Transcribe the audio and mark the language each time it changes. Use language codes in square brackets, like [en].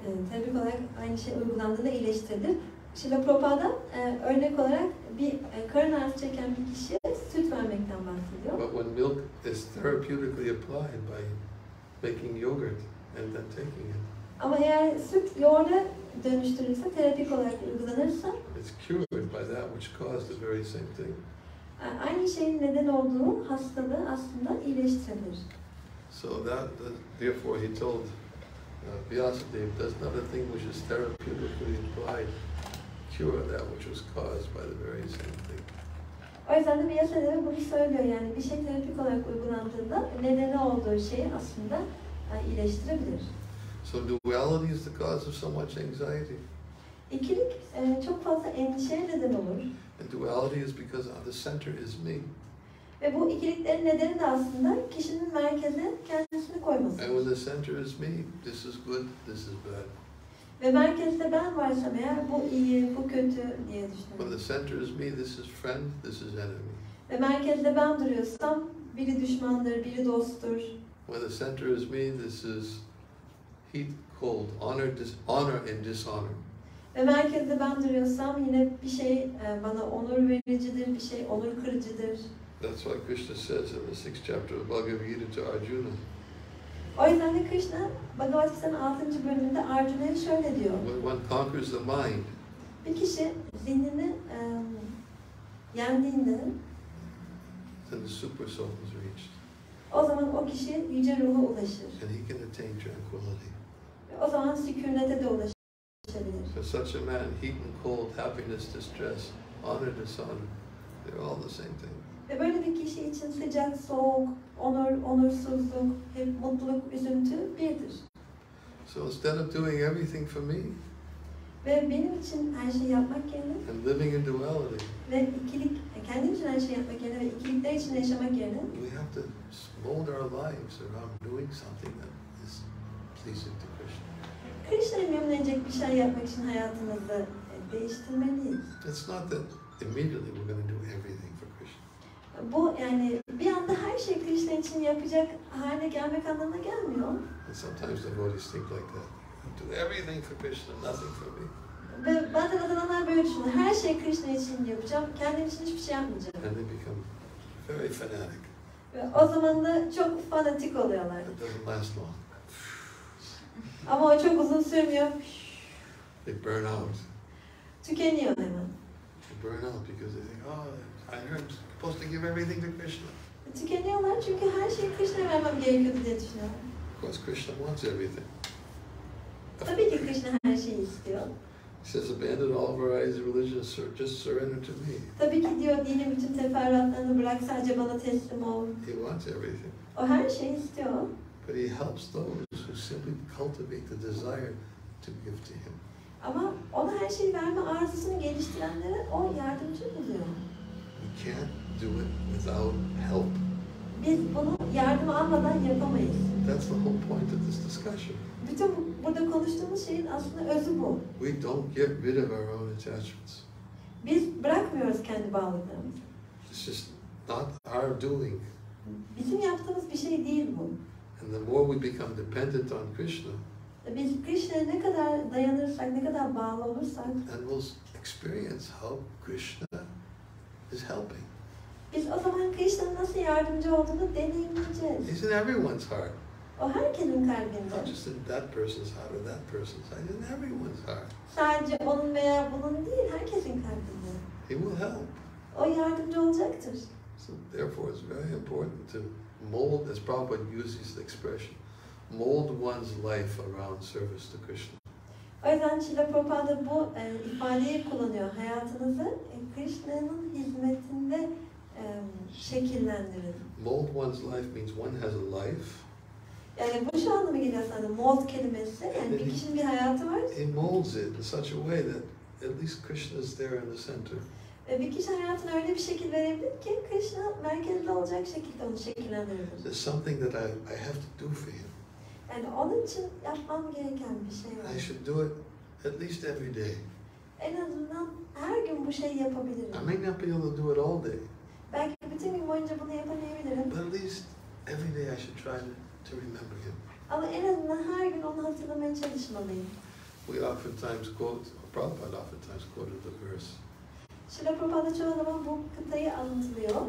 [tr] Terapik olarak aynı şey uygulandığında iyileştirilir. Şri Prabhupada örnek olarak bir karın ağrısı çeken bir kişiye süt vermekten bahsediyor. [en] But when milk is therapeutically applied by making yogurt and then taking it, [tr] Ama eğer süt yoğurda dönüştürülse, terapik olarak uygulanırsa [en] it's cured by that which caused the very same thing. [tr] Aynı şeyin neden olduğu hastalığı aslında iyileştirebilir. [en] So therefore he told Vyasadeva, does not a thing which is therapeutically applied cure that which was caused by the very same thing. [tr] O yüzden de Vyasadeva bunu söylüyor, yani bir şey terapik olarak uygulandığında nedeni olduğu şeyi aslında iyileştirebilir. [en] So duality is the cause of so much anxiety. [tr] İkilik çok fazla endişeye neden olur. [en] And duality is because the center is me. [tr] Ve bu ikiliklerin nedeni de aslında kişinin merkeze kendisini koyması. [en] And when the center is me, this is good, this is bad. [tr] Ve merkezde ben varsam eğer bu iyi, bu kötü diye [en] When [tr] düşünüyorum. [en] the center is me, this is friend, this is enemy. [tr] Ve merkezde ben duruyorsam biri düşmandır, biri dosttur. [en] When the center is me, this is heat, cold, honor and dishonor. [tr] Ve merkezde ben duruyorsam yine bir şey bana onur vericidir, bir şey onur kırıcıdır. [en] That's why Krishna says in the 6th chapter of Bhagavad-Gita to Arjuna. [tr] O yüzden de Krishna Bhagavad-Gita'nın 6. bölümünde Arjuna'ya şöyle diyor. [en] When one conquers the mind, [tr] Bir kişi zihnini yendiğinde [en] then the super soul is reached. [tr] o zaman o kişi yüce ruha ulaşır. [en] And he can attain tranquility. [tr] Ve o zaman sükunete de ulaşabilir. [en] For such a man, heat and cold, happiness, distress, honor, dishonor, they're all the same thing. [tr] Ve böyle bir kişi için sıcak, soğuk, onur, onursuzluk, hep mutluluk, üzüntü birdir. [en] So instead of doing everything for me [tr] Ve benim için her şeyi yapmak yerine [en] and living in duality, [tr] ve kendim için her şeyi yapmak yerine ve ikilikler için yaşamak yerine [en] we have to mold our lives around doing something that is pleasing to Krishna. [tr] Krishna'yı memnun edecek bir şey yapmak için hayatımızı değiştirmeliyiz. [en] It's not that immediately we're going to do everything for Krishna. [tr] Bu yani bir anda her şey Krishna için yapacak hale gelmek anlamına gelmiyor. [en] And sometimes devotees think like that. Do everything for Krishna, nothing for me. [tr] Ve bazen adamlar böyle düşünüyor. Her şey Krishna için yapacağım, kendim için hiçbir şey yapmayacağım. [en] And they become very fanatic. [tr] Ve o zaman da çok fanatik oluyorlar. [en] It doesn't last long. [tr] Ama o çok uzun sürmüyor. [en] They burn out. [tr] Tükeniyor hemen. [en] They burn out because they think, oh, I heard I'm supposed to give everything to Krishna. [tr] Tükeniyorlar çünkü her şeyi Krishna'ya vermem gerekiyordu diye düşünüyorlar. [en] Of course, Krishna wants everything. [tr] Tabii ki Krishna her şeyi istiyor. [en] He says, abandon all varieties of religion, just surrender to me. [tr] Tabii ki diyor, dinin bütün teferruatlarını bırak, sadece bana teslim ol. [en] He wants everything. [tr] O her şeyi istiyor. [en] But he helps those who simply cultivate the desire to give to him. [tr] Ama ona her şeyi verme arzusunu geliştirenlere o yardımcı buluyor. [en] We can't do it without help. [tr] Biz bunu yardım almadan yapamayız. [en] That's the whole point of this discussion. [tr] Bütün burada konuştuğumuz şeyin aslında özü bu. [en] We don't get rid of our own attachments. [tr] Biz bırakmıyoruz kendi bağlılıklarımızı. [en] It's just not our doing. [tr] Bizim yaptığımız bir şey değil bu. [en] And the more we become dependent on Krishna, [tr] Biz Krishna'ya ne kadar dayanırsak, ne kadar bağlı olursak, [en] and we'll experience how Krishna is helping. [tr] biz o zaman Krishna'nın nasıl yardımcı olduğunu deneyimleyeceğiz. [en] He's in everyone's heart. [tr] O herkesin kalbinde. [en] Not just in that person's heart or that person's heart, in everyone's heart. [tr] Sadece onun veya bunun değil, herkesin kalbinde. [en] He will help. [tr] O yardımcı olacaktır. [en] So therefore it's very important to mold, as Prabhupada uses the expression, mold one's life around service to Krishna. [tr] O yüzden Şrila Prabhupada bu ifadeyi kullanıyor. Hayatınızı Krishna'nın hizmetinde şekillendirin. [en] Mold one's life means one has a life. [tr] Yani bu şu anlama geliyor aslında, mold kelimesi. Yani bir kişinin bir hayatı var. [en] He molds it in such a way that at least Krishna is there in the center. [tr] Bir kişi hayatına öyle bir şekil verebilir ki Krishna merkezde olacak şekilde onu şekillendirebilir. [en] There's something that I have to do for him. [tr] Yani onun için yapmam gereken bir şey var. [en] I should do it at least every day. [tr] En azından her gün bu şeyi yapabilirim. [en] I may not be able to do it all day, [tr] Belki bütün gün boyunca bunu yapamayabilirim. [en] but at least every day I should try to remember him. [tr] Ama en azından her gün onu hatırlamaya çalışmalıyım. [en] We oftentimes quote, Prabhupada oftentimes quoted the verse, [tr] Şrila Prabhupada çoğu zaman bu kıtayı anlatılıyor.